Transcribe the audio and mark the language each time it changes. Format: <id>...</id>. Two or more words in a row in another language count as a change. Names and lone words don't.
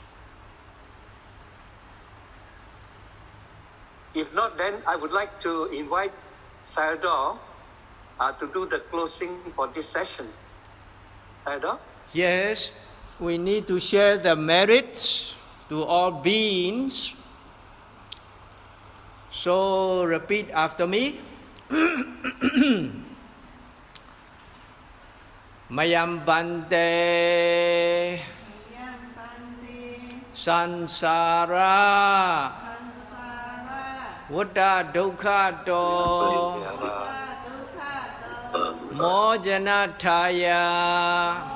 <en>If not, then I would like to invite Sayadaw to do the closing for this session. Sayadaw? Yes, we need to share the merits to all beings. So repeat after me.</en> <pi>Mayam bante sansara Vada dukkha to mojana thaya</pi>